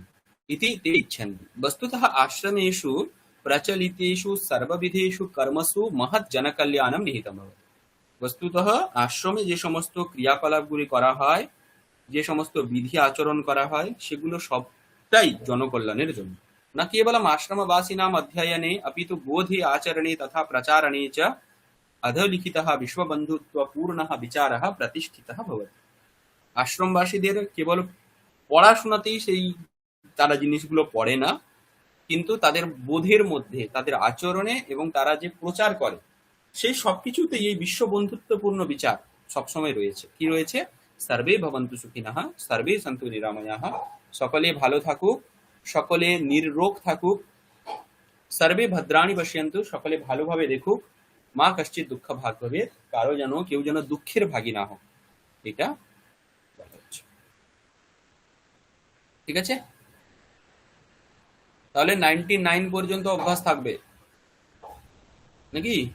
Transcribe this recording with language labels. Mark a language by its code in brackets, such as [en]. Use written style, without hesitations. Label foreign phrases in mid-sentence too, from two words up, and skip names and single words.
[sa] ইতি তে ইচ্ছন্তি বস্তুতঃ আশ্রমেষু প্রচলিতেষু সর্ববিধেষু কর্মসু মহৎ জনকল্যাণম নিহিতম ভবতি। [bn] বস্তুতঃ আশ্রমে যে সমস্ত ক্রিয়াকলাপগুলি করা হয়, যে সমস্ত বিধি আচরণ করা হয়, সেগুলো সবটাই জনকল্যাণের জন্য। [sa] न केवलम् आश्रमवासिनाम् अध्ययने अपि तु बोधे आचरणे तथा प्रचारणे च अधोलिखितः विश्वबन्धुत्वपूर्णः विचारः प्रतिष्ठितः भवति। [bn] আশ্রমবাসীদের কেবল পড়াশোনাতেই সেই তারা জিনিসগুলো পড়ে না, কিন্তু তাদের বোধের মধ্যে, তাদের আচরণে এবং তারা যে প্রচার করে সেই সবকিছুতেই এই বিশ্ব বন্ধুত্বপূর্ণ বিচার সবসময় রয়েছে। কি রয়েছে? [sa] সর্বে ভবন্তু সুখিনঃ, সর্বে সন্তু নিরাময়াঃ, [bn] সকলে ভালো থাকুক, সকলে নির্রোগ থাকুক, [sa] সর্বে ভদ্রাণি পশ্যন্তু, [bn] সকলে ভালোভাবে দেখুক, [sa] মা কশ্চিৎ দুঃখ ভাগ ভবেৎ, [bn] কেউ যেন দুঃখের ভাগী না হোক, এটা বলা হচ্ছে। ঠিক আছে, তাহলে 99 পর্যন্ত অভ্যাস থাকবে নাকি?